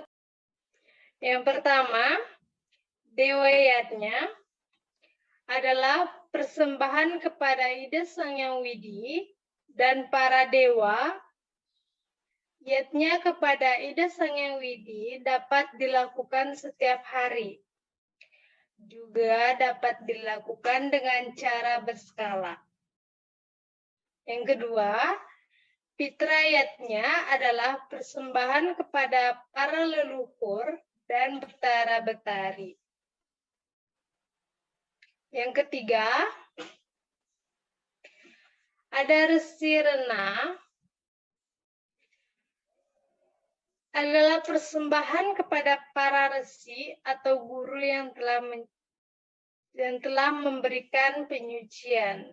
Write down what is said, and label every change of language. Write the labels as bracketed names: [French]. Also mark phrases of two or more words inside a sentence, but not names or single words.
[Indonesian] Yang pertama, Dewayatnya adalah persembahan kepada Ida Sangyang Widi dan para dewa. Yatnya kepada Ida Sangyang Widi dapat dilakukan setiap hari. Juga dapat dilakukan dengan cara berskala. Yang kedua, Pitrayatnya adalah persembahan kepada para leluhur dan betara-betari. Yang ketiga, ada Resi Rena. adalah persembahan kepada para resi atau guru yang telah memberikan penyucian.